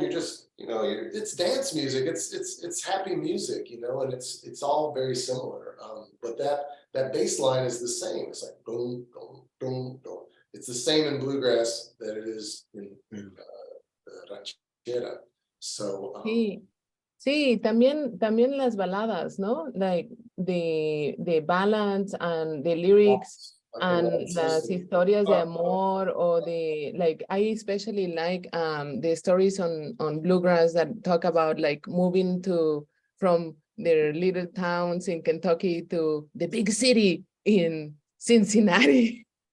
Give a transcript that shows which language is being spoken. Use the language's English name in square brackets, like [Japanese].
[English] You're just, it's dance music. It's happy music, and it's all very similar. But that bass line is the same. It's like boom, boom, boom, boom. It's the same in bluegrass that it is in ranchera. So [Spanish] Sí, también las baladas, ¿no? [English] Like the ballads and the lyrics and [Spanish] las historias de amor, [English] or I especially like the stories on bluegrass that talk about like moving from their little towns in Kentucky to the big city in Cincinnati.